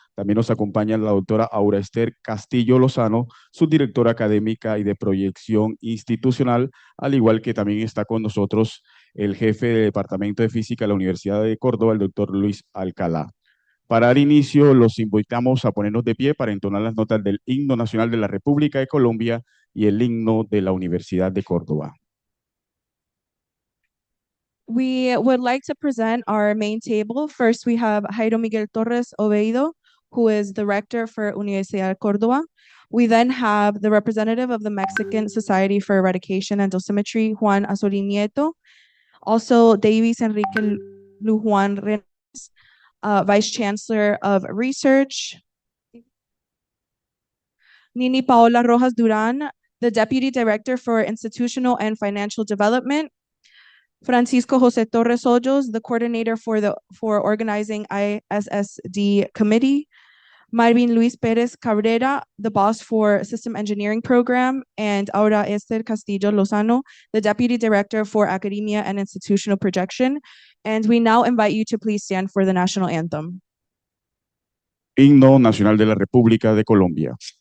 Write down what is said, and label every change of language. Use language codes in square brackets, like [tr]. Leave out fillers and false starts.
[es] También nos acompaña la doctora Aura Esther Castillo Lozano, subdirectora académica y de proyección institucional, al igual que también está con nosotros el jefe del Departamento de Física de la Universidad de Córdoba, el doctor Luis Alcalá. Para dar inicio, los invitamos a ponernos de pie para entonar las notas del Himno Nacional de la República de Colombia y el himno de la Universidad de Córdoba. [en] We would like to present our main table. First, we have Jairo Miguel Torres Oviedo, who is the rector for Universidad de Córdoba. We then have the representative of the Mexican Society for Eradication and Dosimetry, Juan Azorín Nieto. Also, Davis Enrique Lujuan Renes, Vice Chancellor of Research. Nini Paola Rojas Duran, the Deputy Director for Institutional and Financial Development. Francisco José Torres Hoyos, the coordinator for organizing ISSD committee. Marvin Luis Pérez Cabrera, the boss for system engineering program, and Aura Esther Castillo Lozano, the deputy director for academia and institutional projection. And we now invite you to please stand for the national anthem. [es] Himno Nacional de la República de Colombia.